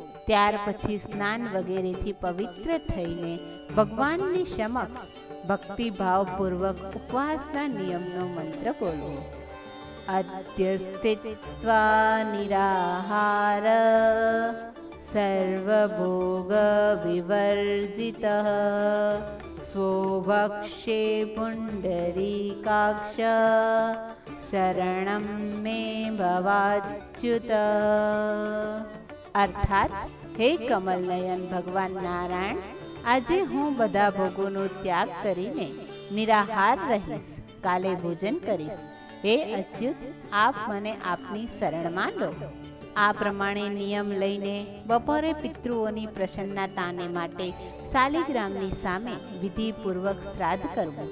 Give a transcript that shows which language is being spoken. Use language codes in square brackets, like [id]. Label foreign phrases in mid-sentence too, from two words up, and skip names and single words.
[gu] ત્યાર પછી સ્નાન વગેરેથી પવિત્ર થઈને ભગવાનની સમક્ષ ભક્તિભાવપૂર્વક ઉપવાસના નિયમનો મંત્ર બોલવો। [sa] અદ્ય સ્થિત્વા નિરાહાર સર્વભોગ વિવર્જિતઃ स्वभक्षे पुण्डरीकाक्ष शरणं मे भवाच्युत। [hi] अर्थात हे कमलनयन भगवान नारायण, [gu] આજે હું બધા ભોગોનો ત્યાગ કરીને નિરાહાર રહીશ, કાલે ભોજન કરીશ। હે અચ્યુત, આપ મને આપની શરણમાં લો। આ પ્રમાણે નિયમ લઈને બપોરે પિતૃઓની પ્રસન્નતાને માટે શાલિગ્રામની સામે વિધિપૂર્વક શ્રાદ્ધ કરવું।